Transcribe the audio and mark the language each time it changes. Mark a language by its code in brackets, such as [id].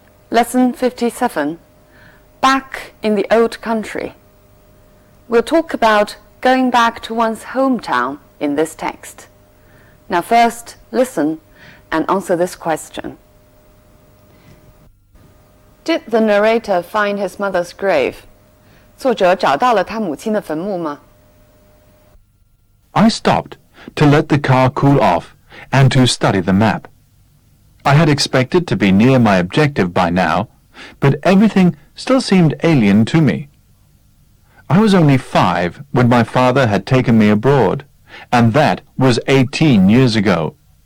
[en] Lesson 57, Back in the Old Country. We'll talk about going back to one's hometown in this text. Now first, listen and answer this question. Did the narrator find his mother's grave? [zh] 作者找到了他母亲的坟墓吗？ [en] I stopped to let the car cool off and to study the map. I had expected to be near my objective by now, but everything still seemed alien to me. I was only 5 when my father had taken me abroad, and that was 18 years ago.